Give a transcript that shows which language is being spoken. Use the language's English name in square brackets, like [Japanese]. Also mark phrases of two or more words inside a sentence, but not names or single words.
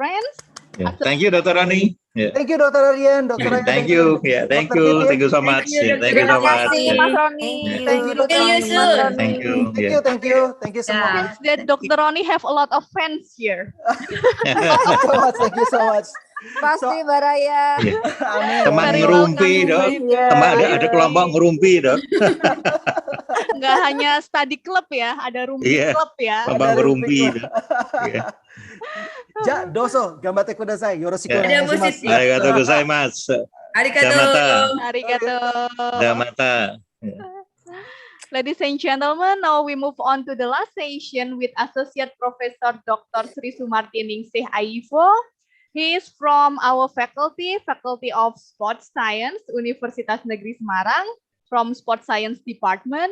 [English] Yeah. Thank you, Dr. Ronnie. Yeah. Thank you, Dr. Aryan. Dr. Aryan, Thank you. Yeah, thank Dr. you. Titin. Thank you so much. you, Yeah, Dr. thank you [Indonesian] Terima [English] so much. [Indonesian] kasih, [English] Yeah. [Indonesian] Mas Roni. [English] Thank you, Dr. See you Mas soon. Roni. Thank you. Thank Yeah. you, thank you. Thank you semua. Yeah. Seems that Dr. Roni have a lot of fans here. Thank you so much. Thank you so much. [Indonesian] Pasti, Mbak Raya. Iya. Amin. Teman [English] Very [Indonesian] ngerumpi, [English] welcome, [Indonesian] Dok. Iya, Teman ada betul. kelompok ngerumpi, Dok. Nggak hanya [English] study club [Indonesian] ya, ada rumpi Iya. club ya. Kelompok Ada ngerumpi, Rufik. Dok. Iya. [Japanese] じゃ、どうぞ、頑張ってください. Yoroshiku [Indonesian] Ya. [Japanese] お願いします. ありがとうございます. Arigato. じゃまた. Arigato. じゃまた. Ya. [English] Ladies and gentlemen, now we move on to the last session with Associate Professor Dr. Sri Sumarti Ningsih Aivo. He is from our Faculty of Sports Science, Universitas Negeri Semarang, from Sports Science Department.